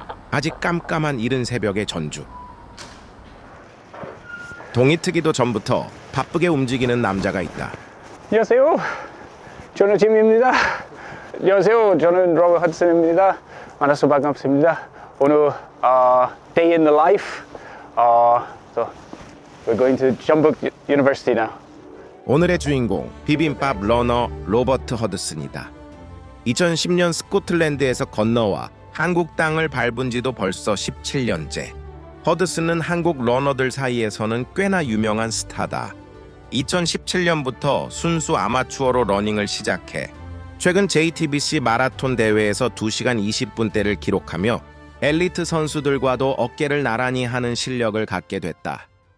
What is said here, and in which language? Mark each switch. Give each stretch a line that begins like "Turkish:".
Korean: 아직 깜깜한 이른 새벽의 전주. 동이 트기도 전부터 바쁘게 움직이는 남자가 있다. 안녕하세요. 저는 짐입니다. 안녕하세요. 저는 로버 허드슨입니다. 만나서 반갑습니다. 오늘
English: day in the life. So we're going to Jeonbuk University now.
Korean: 오늘의 주인공 비빔밥 러너 로버트 허드슨이다. 2010년 스코틀랜드에서 건너와 한국 땅을 밟은 지도 벌써 17년째. 허드슨은 한국 러너들 사이에서는 꽤나 유명한 스타다. 2017년부터 순수 아마추어로 러닝을 시작해 최근 JTBC 마라톤 대회에서 2시간 20분대를 기록하며 엘리트 선수들과도 어깨를 나란히 하는 실력을 갖게 됐다.